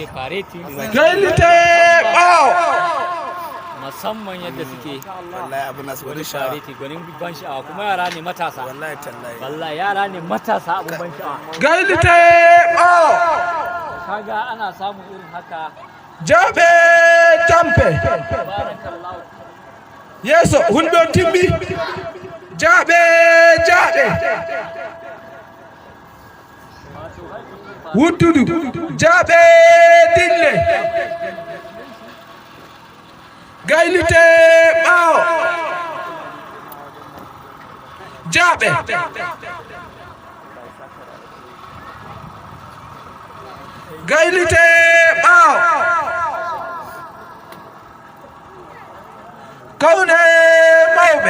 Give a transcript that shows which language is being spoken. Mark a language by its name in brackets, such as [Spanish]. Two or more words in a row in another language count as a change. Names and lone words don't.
[Fula] gailite bawo [Hausa] musamman yadda suke wallahi abu nasu wani sha'awa fareti gwanin ban sha'awa kuma yara ne matasa [Arabic] wallahi tallahi [Hausa] wallahi yara ne matasa abun ban sha'awa [Fula] gailite bawo [Hausa] kaga ana samun irin haka [Fula] jabe tampe [Arabic] barakallahu [Fula] yeso hulɓe timmi jaɓe wuttudu jaɓe dille gaylite ɓaawo jaɓe gaylite ɓaawo kawne mawɓe